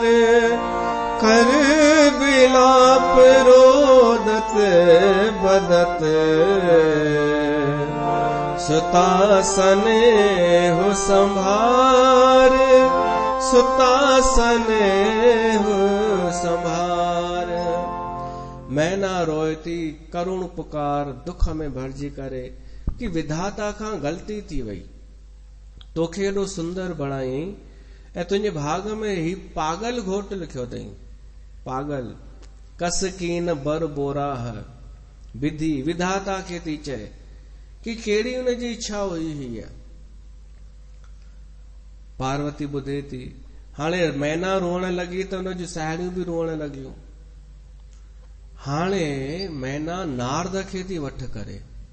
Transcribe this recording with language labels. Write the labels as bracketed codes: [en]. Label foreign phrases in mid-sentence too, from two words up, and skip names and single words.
[awa] कर बिलाप रोदत बदत, सुतासने हो संभार। सुतासने हो संभार। [sd] मैना रोए थी, करुण पुकार दुख में भरजी करे कि विधाता खां गलती थी वई। तोखे एॾो सुंदर बणाई ऐं तुंहिंजे भाग में ही पागल घोट लिखियो अथई। पागल। [awa] कस कीन बर बोराह विधि, [sd] विधाता खे थी चए कि कहिड़ी हुनजी इच्छा हुई हीअ। पार्वती ॿुधे थी। हाणे मैना रोअण लॻी त हुन जूं साहेड़ियूं बि रोअण लॻियूं। हाणे मैना नारद खे थी वठ करे।